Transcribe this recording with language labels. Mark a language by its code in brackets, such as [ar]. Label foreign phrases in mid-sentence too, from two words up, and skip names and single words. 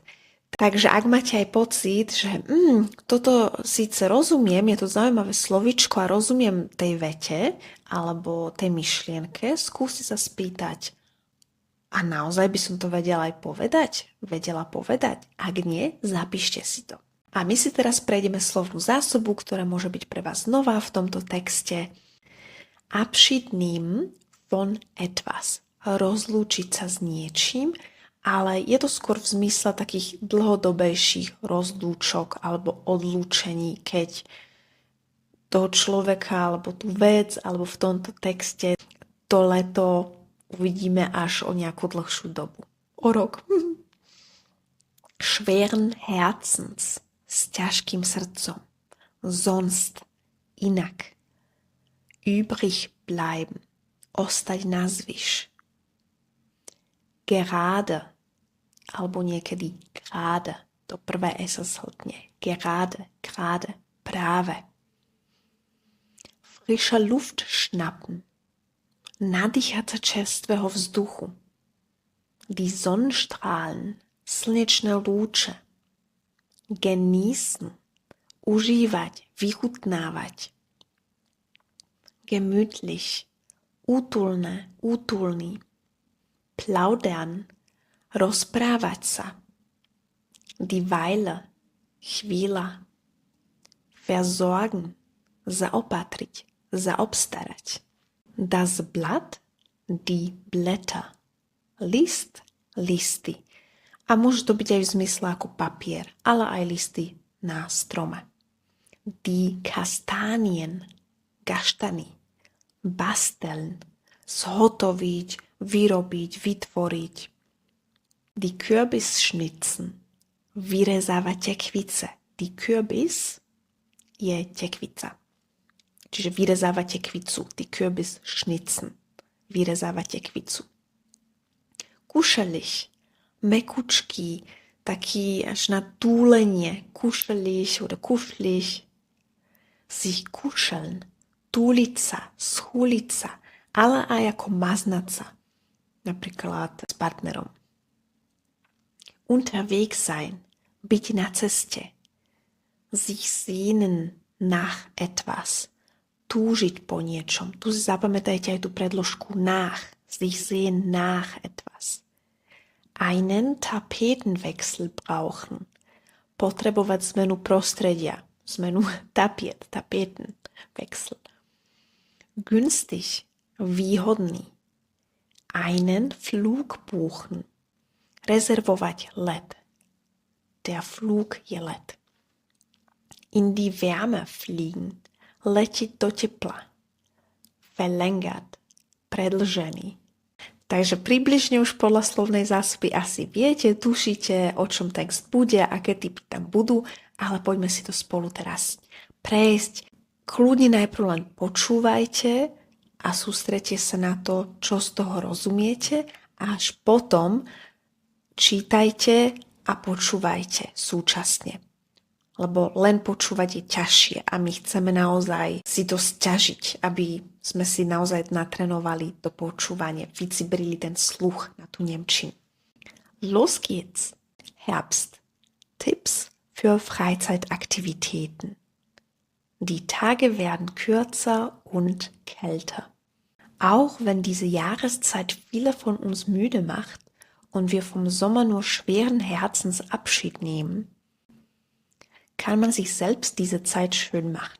[sk] Takže ak máte aj pocit, že toto síce rozumiem, je to zaujímavé slovíčko a rozumiem tej vete alebo tej myšlienke, skúste sa spýtať, a naozaj by som to vedela povedať? Ak nie, zapíšte si to. A my si teraz prejdeme slovnú zásobu, ktorá môže byť pre vás nová v tomto texte. [de] Abschied nehmen von etwas. [sk] Rozlúčiť sa s niečím, ale je to skôr v zmysle takých dlhodobejších rozlúčok alebo odlúčení, keď toho človeka alebo tú vec alebo v tomto texte to leto uvidíme až o nejakú dlhšiu dobu. O rok. [de] Schweren Herzens. [sk] S ťažkým srdcom. [de] Sonst. Inak. Übrig bleiben. [sk] Ostať nazvyš. Gerade. Alebo niekedy gerade. To prvé S sa zhltne. [de] Gerade. [sk] Práve. [de] Frische Luft schnappen. [sk] Nadýchať sa čerstvého vzduchu. [de] Die Sonnenstrahlen, [sk] slnečné lúče. Genießen, užívať, vychutnávať. Gemütlich, útulné, útulný. Plaudern, rozprávať sa. [de] Die Weile, chvíľa. [sk] Versorgen, zaopatriť, zaobstarať. [de] Das Blatt, die Blätter. [sk] List, listy. A môže to byť aj v zmysle ako papier, ale aj listy na strome. [de] Die Kastanien, gaštany. [sk] Basteln, zhotoviť, vyrobiť, vytvoriť. [de] Die Kürbisschnitzen, [sk] vyrezávať tekvice. [de] Die Kürbis [sk] je tekvica. Čiže vyrezávať tekvicu. [de] Die Kürbisschnitzen. [sk] Vyrezávať tekvicu. Kuschelig, mekučký, taký až na túlenie. [de] Kuschelig oder kuschelig. Sich kuscheln, [sk] túliť sa, schúliť sa, ale aj ako maznať sa. Napríklad s partnerom. [de] Unterwegs sein, [sk] byť na ceste. [de] Sich sehnen nach etwas. [sk] Túžiť po niečom. Tu si zapamätajte aj tú predložku nach. [de] Sich sehen nach etwas. Einen Tapetenwechsel brauchen. [sk] Potrebovať zmenu prostredia. [de] Zmenu Tapetenwechsel. Günstig. Výhodný. Einen Flug buchen. [sk] Rezervovať let. [de] Der Flug [sk] je let. [de] In die Wärme fliegen. [sk] Letiť do tepla. Verlängert. Predlžený. Takže približne už podľa slovnej zásoby asi viete, tušíte, o čom text bude, aké typy tam budú, ale poďme si to spolu teraz prejsť. Kľudne najprv len počúvajte a sústrete sa na to, čo z toho rozumiete, a až potom čítajte a počúvajte súčasne. Lebo len počúvať je ťažšie a my chceme naozaj si to sťažiť, aby sme si naozaj natrénovali to počúvanie, vycibrili ten sluch na tú nemčinu. [de] Los geht's! Herbst. Tipps für Freizeitaktivitäten. Die Tage werden kürzer und kälter. Auch wenn diese Jahreszeit viele von uns müde macht und wir vom Sommer nur schweren Herzens Abschied nehmen, kann man sich selbst diese Zeit schön machen.